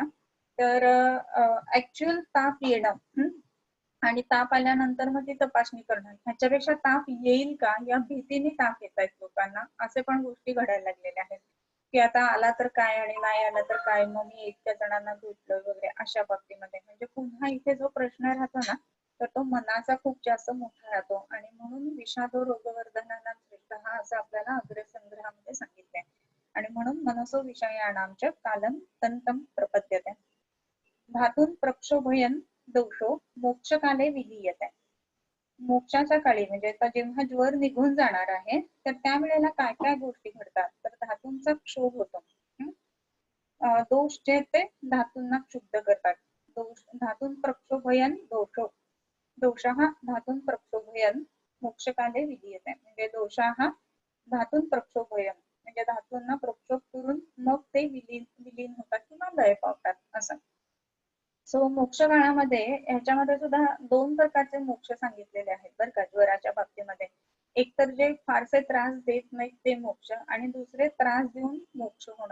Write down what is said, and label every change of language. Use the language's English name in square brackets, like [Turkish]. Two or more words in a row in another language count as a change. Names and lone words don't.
[Marathi] तर ऍक्च्युअल ताप येणं आणि ताप आल्यानंतर मग ती तपासणी करणं, ह्याच्यापेक्षा ताप येईल का या भीतीने ताप येत आहेत लोकांना, असे पण गोष्टी घडायला लागलेल्या आहेत की आता आला तर काय आणि नाही आला तर काय, मग मी इतक्या जणांना भेटलोय वगैरे अशा बाबतीमध्ये. म्हणजे पुन्हा इथे जो प्रश्न राहतो ना, तर तो मनाचा खूप जास्त मोठा राहतो. आणि म्हणून [Sanskrit] विषादो रोगवर्धनानां श्रेष्ठ [Marathi] हा असं आपल्याला अग्रसंग्रहामध्ये सांगितलंय. आणि म्हणून [Sanskrit] मनसो विषयाणांच कालम तंतम प्रपद्यते. धातून प्रक्षोभयन दोषो मोक्षकाले विलीयते. [Marathi] मोक्षाच्या काळी म्हणजे आता जेव्हा ज्वर निघून जाणार आहे तर त्यावेळेला काय काय गोष्टी घडतात तर धातूंचा क्षोभ होतो. दोष जे ते धातूंना क्षुब्ध करतात. [Sanskrit] दोष धातून प्रक्षोभयन दोषो दोषः धातून प्रक्षोभयन मोक्षकाले विधीयते. [Marathi] म्हणजे [Sanskrit] दोषः धातून प्रक्षोभयन [Marathi] म्हणजे धातूंना प्रक्षोभ करून मग ते विलीन होतात किंवा लय पावतात असं. सो मोक्ष काळामध्ये ह्याच्यामध्ये सुद्धा दोन प्रकारचे मोक्ष सांगितलेले आहेत बरं का ज्वराच्या बाबतीमध्ये. एक तर जे फारसे त्रास देत नाहीत ते मोक्ष आणि दुसरे त्रास देऊन मोक्ष होणं.